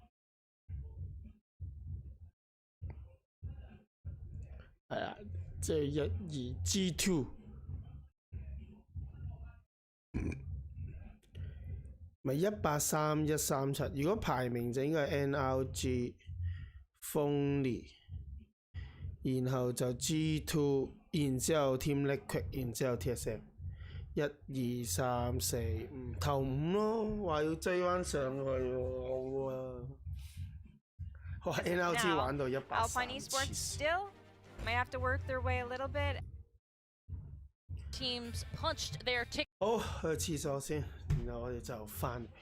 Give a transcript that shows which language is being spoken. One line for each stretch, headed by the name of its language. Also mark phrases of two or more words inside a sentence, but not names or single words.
Cantonese: 係啊，即係12 G2， 咪183 137。如果排名就應該係 NRG、Phony， 然後就 G2， 然之後 Team Liquid， 然之後 TSM。1、2、3、4、5，頭5咯，話要追翻上去喎，好啊！哇 NRG 玩到183。
English: Alpine Esports still might have to work their way a little bit. Teams punched their ticket.
Cantonese: 好，去廁所先，然後我哋就翻嚟。